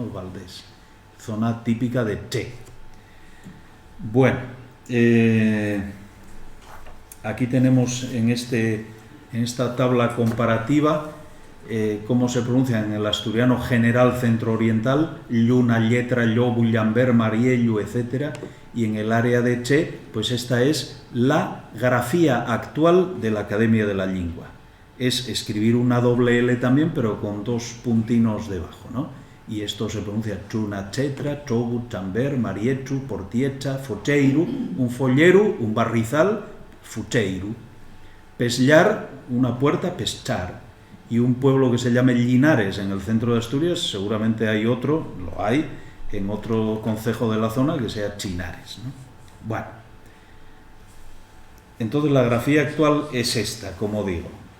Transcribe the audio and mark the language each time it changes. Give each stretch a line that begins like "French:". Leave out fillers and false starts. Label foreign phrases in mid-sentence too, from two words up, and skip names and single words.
Spanish: Valdés, zona típica de Che. Bueno, aquí tenemos en esta tabla comparativa cómo se pronuncia en el asturiano general centro-oriental,
Asturian: lluna, letra, llo, bullamber, mariello,
Spanish: etc. Y en el área de Che, pues esta es la grafía actual de la Academia de la Lengua. Es escribir una doble L también, pero con dos puntinos debajo, ¿no? y esto se pronuncia
Asturian: chunachetra, chobu, chamber, mariechu, portiecha, focheiro,
Spanish: un follero, un barrizal, fucheiro. Pesllar, una puerta, peschar. Y un pueblo que se llame Linares, en el centro de Asturias, seguramente hay otro, lo hay, en otro concejo de la zona que sea Chinares, ¿no? Bueno, entonces la grafía actual es esta, como digo.